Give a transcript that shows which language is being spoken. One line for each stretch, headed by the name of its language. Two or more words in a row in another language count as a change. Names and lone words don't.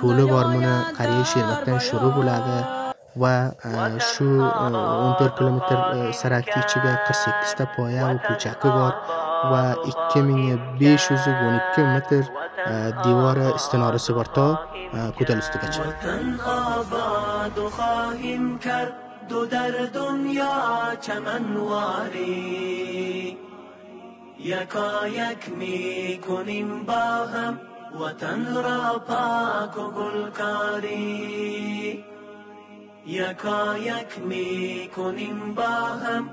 Uzbek: Buni Qariya Sherbakdan shuru bo'ladi. و shu 14 kilometr sarakti ichiga 48 ta poya va ko'chaki bor va 2512 metr devor istinorasi bor ta ko'tal ustigacha.
Persian: دو در دنیا چمنواری یکا یک می کنیم با هم وطن را پاک و گلکاری یکا یک می کنیم با هم